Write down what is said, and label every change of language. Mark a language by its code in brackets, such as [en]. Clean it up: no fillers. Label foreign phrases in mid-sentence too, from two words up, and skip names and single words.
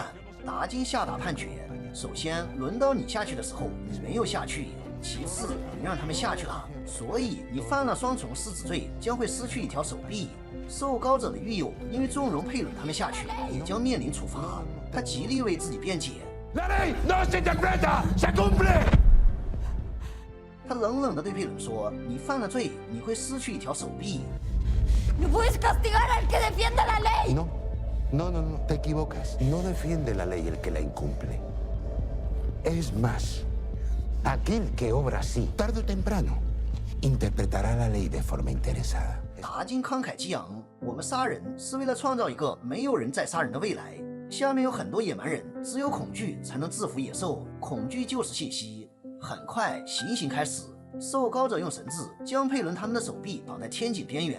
[zh] 达金下达判决：首先，轮到你下去的时候，你没有下去；其次，你让他们下去了，所以你犯了双重失职罪，将会失去一条手臂。受膏者的狱友因为纵容佩伦他们下去，也将面临处罚。他极力为自己辩解。 [es] La ley no se interpreta, se cumple. [zh] 他冷冷地对佩伦说：“你犯了罪，你会失去一条手臂。” [es] No puedes castigar al que defienda la ley. No, te equivocas. No defiende la ley el que la incumple. Es más, aquel que obra así, tarde o temprano, interpretará la ley de forma interesada. [zh] 达金慷慨激昂：“我们杀人是为了创造一个没有人再杀人的未来。下面有很多野蛮人，只有恐惧才能制服野兽，恐惧就是信息。” 很快，行刑开始。受膏者用绳子将佩伦他们的手臂绑在天井边缘。